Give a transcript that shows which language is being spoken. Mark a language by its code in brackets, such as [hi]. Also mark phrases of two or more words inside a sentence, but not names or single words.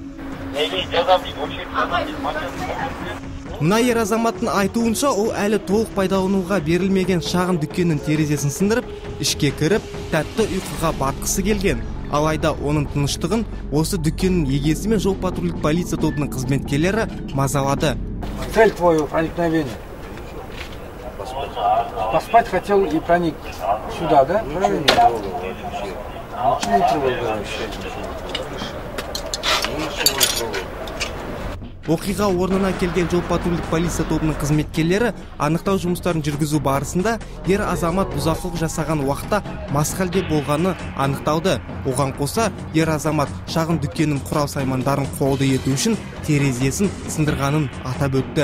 [kk] Мына ер азаматтың айтуынша, ол әлі толық пайдалануға берілмеген шағын дүкеннің терезесін сындырып, ішке кіріп, тәтті ұйқыға батқысы келген. Алайда оның тыныштығын осы дүкеннің егесі мен жол-патрульдік полиция тобының қызметкерлері мазалады. [ru] Цель твоего проникновения? Поспать хотел и проник сюда, да? Ничего не трогал вообще. [kk] Оқиға орнына келген жол-патрульдік полиция тобының қызметкерлері анықтау жұмыстарын жүргізу барысында ер азамат бұзақылық жасаған уақытта мас халде болғаны анықталды. Оған қоса ер азамат шағын дүкеннің құрал-саймандарын қолды ету үшін терезесін сындырғанын атап өтті.